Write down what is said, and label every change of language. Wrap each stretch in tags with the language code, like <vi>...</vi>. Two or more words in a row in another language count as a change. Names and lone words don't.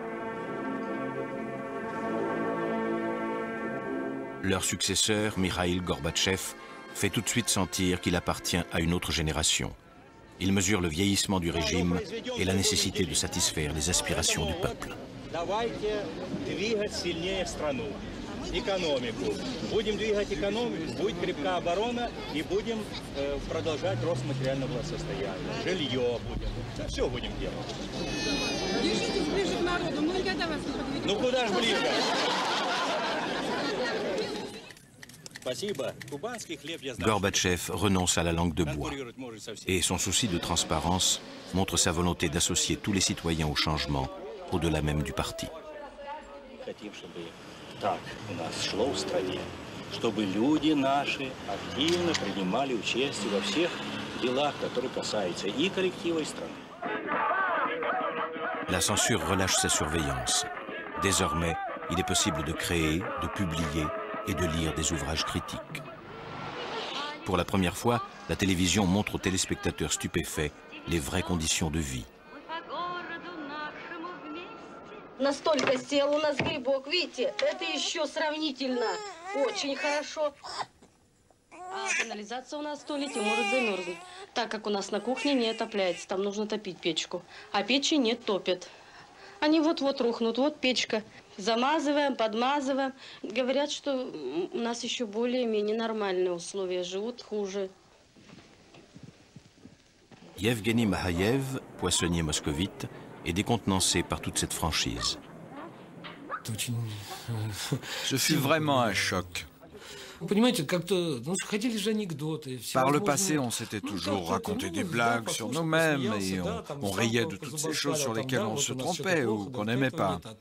<fr>Leur successeur, Mikhaïl Gorbatchev, fait tout de suite sentir qu'il appartient à une autre génération. Il mesure le vieillissement du régime et la nécessité de satisfaire les aspirations du peuple.</fr> <ru>Экономику. Будем двигать экономику, будет крепкая оборона и будем продолжать рост материального благосостояния. Жилье будем. Все будем делать. Держитесь ближе к народу, мы никогда вас не подведем. Ну куда же ближе? Спасибо. Кубанский хлеб я знаю.</ru> <fr>Gorbatchev renonce à la langue de bois et son souci de transparence montre sa volonté d'associer tous les citoyens au changement, au-delà même du parti.</fr> <ru>Так у нас шло в стране, чтобы люди наши активно принимали участие во всех делах, которые касаются и коллектива, и страны.</ru> <fr>La censure relâche sa surveillance. Désormais, il est possible de créer, de publier et de lire des ouvrages critiques. Pour la première fois, la télévision montre aux téléspectateurs stupéfaits les vraies conditions de vie.</fr> <ru>Настолько сел у нас грибок, видите, это еще сравнительно очень хорошо. А канализация у нас в туалете может замерзнуть, так как у нас на кухне не отопляется, там нужно топить печку, а печи нет, топят. Они вот-вот рухнут, вот печка. Замазываем, подмазываем. Говорят, что у нас еще более-менее нормальные условия, живут хуже.</ru> <fr>Yevgeny Mahayev, poissonnier moscovite, est décontenancé par toute cette franchise. Ce fut vraiment un choc. Par le passé, on s'était toujours raconté des blagues sur nous-mêmes et on riait de toutes ces choses sur lesquelles on se trompait ou qu'on n'aimait pas.</fr>